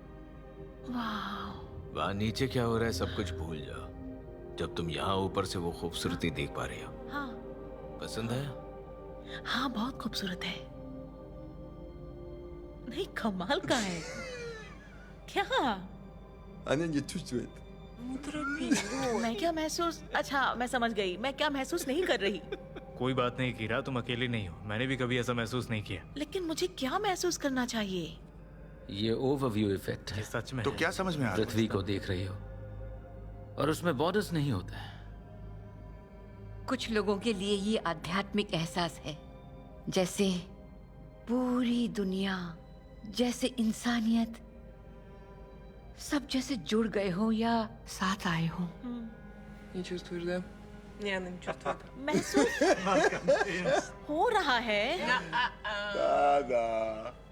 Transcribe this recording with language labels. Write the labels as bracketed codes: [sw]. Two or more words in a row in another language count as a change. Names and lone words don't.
[hi] वाह। वहाँ नीचे क्या हो रहा है सब कुछ भूल जाओ, जब तुम यहाँ ऊपर से वो खूबसूरती देख पा रही हो। हाँ पसंद है? हाँ, बहुत खूबसूरत है। नहीं, कमाल का है। क्या? [ru] Она не чувствует. [hi] मैं क्या महसूस, अच्छा मैं समझ गई, मैं क्या महसूस नहीं कर रही। कोई बात नहीं कीरा, तुम अकेली नहीं हो। मैंने भी कभी ऐसा महसूस नहीं किया। लेकिन मुझे क्या महसूस करना चाहिए? ये [en] overview effect [hi] है। ये सच में तो है। क्या समझ में आ रहा है? पृथ्वी को देख रही हो और उसमें बॉर्डर्स नहीं होते हैं। कुछ लोगों के लिए ये आध्यात्मिक एहसास है, जैसे पूरी दुनिया, जैसे इंसानियत सब जैसे जुड़ गए हो या साथ आए हो। [ru] Не чувствуешь, да? Не, она не чувствует. [hi] महसूस हो रहा है। दादा।